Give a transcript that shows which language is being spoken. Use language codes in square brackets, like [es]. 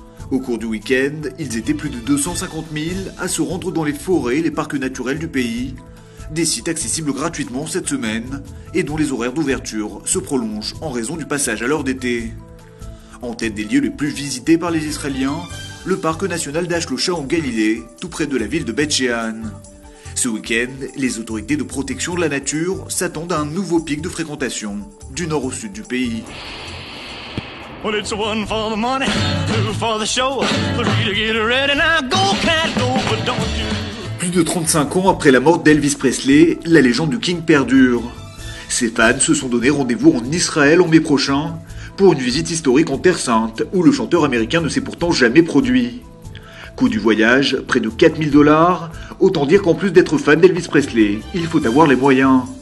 [fr] Au cours du week-end, ils étaient plus de 250 000 à se rendre dans les forêts et les parcs naturels du pays, des sites accessibles gratuitement cette semaine et dont les horaires d'ouverture se prolongent en raison du passage à l'heure d'été. En tête des lieux les plus visités par les Israéliens, le parc national d'Ashlocha en Galilée, tout près de la ville de Beth Shean. Ce week-end, les autorités de protection de la nature s'attendent à un nouveau pic de fréquentation du nord au sud du pays. [en] Well, it's one for the money, two for the show, three to get ready, now go, cat, go, but don't you... [fr] Plus de 35 ans après la mort d'Elvis Presley, la légende du King perdure. Ses fans se sont donné rendez-vous en Israël en mai prochain pour une visite historique en Terre Sainte où le chanteur américain ne s'est pourtant jamais produit. Coût du voyage, près de 4 000 $, autant dire qu'en plus d'être fan d'Elvis Presley, il faut avoir les moyens.